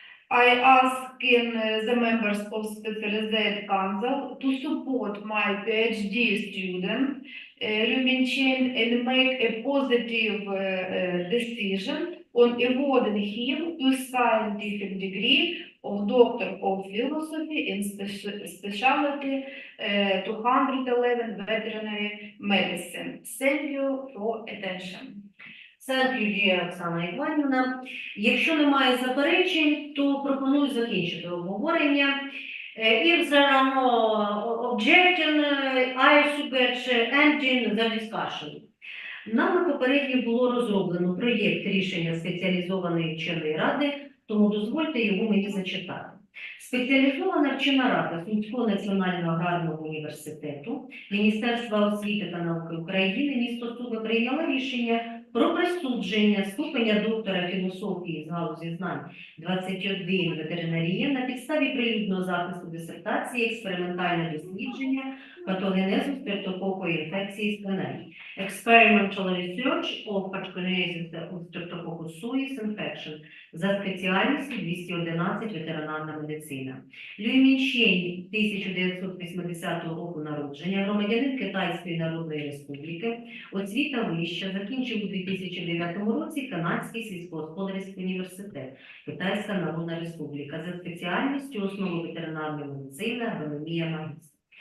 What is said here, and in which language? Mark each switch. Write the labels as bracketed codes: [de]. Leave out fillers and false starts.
[en] I ask the members of Specialized Council to support my PhD student, Люй Мінчень, and make a positive decision on awarding him a scientific degree of Doctor of Philosophy in specialty 211 veterinary medicine. Thank you for attention. Thank you, dear Оксана Іванівна. [uk] Якщо немає заперечень, то пропоную закінчити обговорення. [en] If there are no objections, I suggest ending the discussion. [uk] Нами попередньо було розроблено проєкт рішення спеціалізованої вченої ради, тому дозвольте його мені зачитати. Спеціалізована вчена рада Сумського національного аграрного університету, Міністерства освіти та науки України, місто Суми прийняла рішення про присудження ступеня доктора філософії з галузі знань 21 ветеринарія на підставі прилюдного захисту дисертації експериментальне дослідження патогенезу стрептококової інфекції свиней. [en] Experimental research of pathogenesis of Streptococcus suis infection [uk] за спеціальністю 211 ветеринарна медицина. Люй Мінчень 1980 року народження, громадянин Китайської Народної Республіки, освіта вища, закінчив у 2009 році Канадський сільськогосподарський університет, Китайська Народна Республіка, за спеціальністю основи ветеринарної медицини, агрономія, магістр.